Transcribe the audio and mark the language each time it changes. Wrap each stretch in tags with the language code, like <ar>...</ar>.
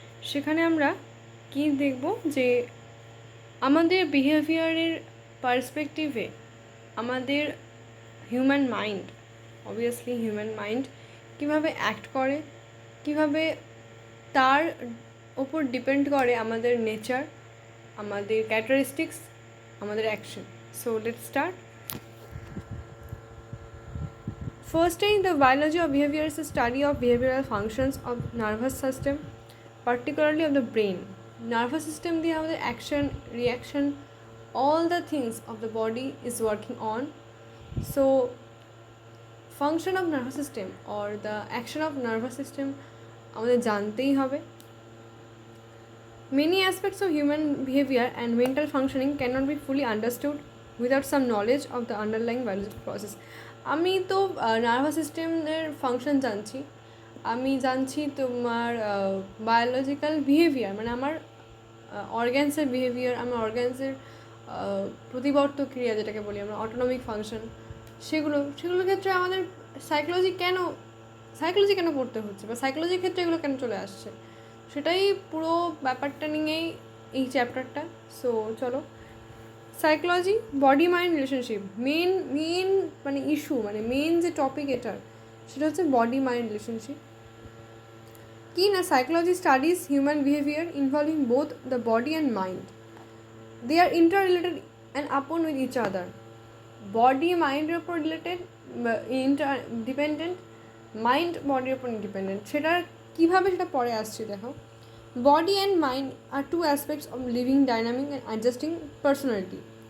<bn>সেখানে আমরা কি দেখব যে আমাদের বিহেভিয়ারের পার্সপেক্টিভে আমাদের human mind, obviously human mind কীভাবে অ্যাক্ট করে, কীভাবে তার ওপর ডিপেন্ড করে আমাদের নেচার, আমাদের ক্যারেক্টারিস্টিক্স, আমাদের action.</bn> <en>So let's start. Firstly, the biology of behavior is a study of behavioral functions of nervous system, particularly of the brain. Nervous system</en> <bn>দিয়ে আমাদের</bn> <en>action, reaction, all the things of the body is working on. So, function of nervous system or the action of nervous system</en> <bn>আমাদের জানতেই হবে.</bn> <en>Many aspects of human behavior and mental functioning cannot be fully understood without some knowledge of the underlying biological process.</en> <bn>আমি তো nervous সিস্টেমের function জানছি, আমি জানছি তোমার বায়োলজিক্যাল বিহেভিয়ার, মানে আমার অর্গ্যানসের বিহেভিয়ার, আমার অর্গ্যানসের প্রতিবর্ত ক্রিয়া যেটাকে বলি আমরা অটোনমিক ফাংশন, সেগুলোর ক্ষেত্রে আমাদের সাইকোলজি কেন পড়তে হচ্ছে বা সাইকোলজির ক্ষেত্রে এগুলো কেন চলে আসছে, সেটাই পুরো ব্যাপারটা নিয়েই এই চ্যাপ্টারটা. সো চলো, psychology body mind relationship main মানে ইস্যু, মানে মেন যে টপিক এটার, সেটা হচ্ছে বডি মাইন্ড রিলেশনশিপ. কি না,</bn> <en>Psychology studies human behaviour involving both the body and mind. They are interrelated and upon with each other.</en> <bn>বডি মাইন্ডের ওপর রিলেটেড, ইন্টার ডিপেন্ডেন্ট, মাইন্ড বডির ওপর ইন্ডিপেন্ডেন্ট. সেটার কীভাবে সেটা পরে আসছে দেখো.</bn> <en>Body and mind are two aspects of living, dynamic and adjusting personality.</en>